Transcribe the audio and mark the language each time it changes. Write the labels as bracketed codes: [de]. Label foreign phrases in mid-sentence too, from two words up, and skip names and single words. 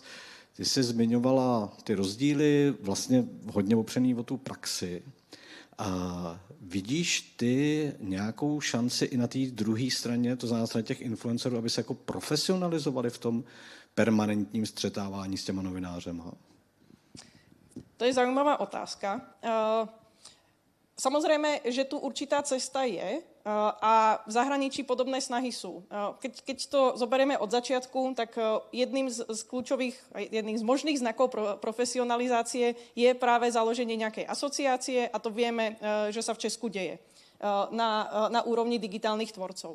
[cs] Ty jsi zmiňovala ty rozdíly, vlastně hodně opřený o tu praxi. A vidíš ty nějakou šanci i na té druhé straně, to znamená straně těch influencerů, aby se jako profesionalizovali v tom permanentním střetávání s těma novinářema? [sk] To je zaujímavá otázka. Samozrejme, že tu určitá cesta je a v zahraničí podobné snahy sú. Keď to zoberieme od začiatku, tak jedným z možných znakov profesionalizácie je práve založenie nejakej asociácie a to vieme, že sa v Česku deje na úrovni digitálnych tvorcov.